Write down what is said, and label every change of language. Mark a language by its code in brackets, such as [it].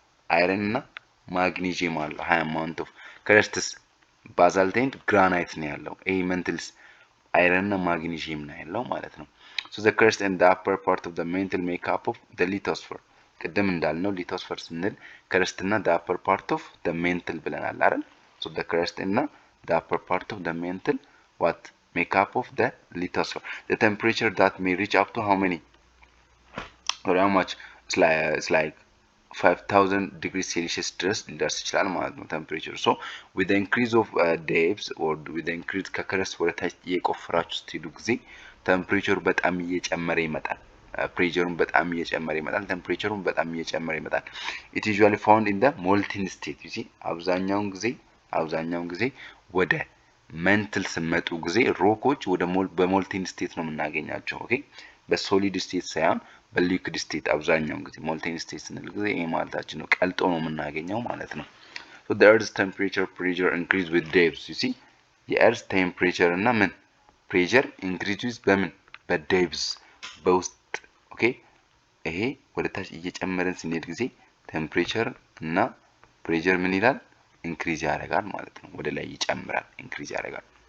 [am] iron እና ማግኒዚየም አለው [en] high amount of crust's basalt and granite [am] ነው ያለው። ይሄ መንትልስ አይረን እና ማግኒዚየም ነው ያለው ማለት ነው። [en] so the crust and the upper part of the mantle make up of the lithosphere [am] ቅድም እንዳልነው ሊቶስፈር ስንል crust እና the upper part of the mantle ብለናል አይደል? [en] so the crust and the upper part of the mantle what make up of the lithosphere. The temperature that may reach up to how many or how much it's like 5000 degrees Celsius [am] ድረስ ሊደርስ ይችላል ማለት ነው ቴምፕሬቸር። [en] so with the increase of depth or with the increase [am] ከክረስት ወደ ታች እየቆፈራችሁ ስትሄዱ ጊዜ ቴምፕሬቸሩ በጣም እየጨመረ ይመጣል። [en] ፕሬሸሩን በጣም እየጨመረ ይመጣል። ቴምፕሬቸሩን በጣም እየጨመረ ይመጣል። it usually found in the molten state you see [am] አብዛኛውን ጊዜ ወደ መንትል ስመጡ ጊዜ ሮኮች ወደ በሞልቲን ስቴት ነው የምናገኛቸው ኦኬ በሶሊድ ስቴት ሳይሆን በሊኩዊድ ስቴት አብዛኛውን ጊዜ ሞልቲን ስቴት ስንል ጊዜ ይሄ ማለታችን ነው ቀልጦ ነው የምናገኘው ማለት ነው። [en] so the earth's temperature pressure increase with depth you see [am] የኤርዝ ቴምፕሬቸር እና ምን ፕሬሸር ኢንክሪዝ በምን በዴፕዝ በውስጥ ኦኬ ይሄ ወደ ታች እየጨመረን ስንሄድ ጊዜ ቴምፕሬቸር እና ፕሬሸር ምን ይላል ኢንክሪዝ ያደርጋል ማለት ነው ወደ ላይ ይጨምራል ኢንክሪዝ ያደርጋል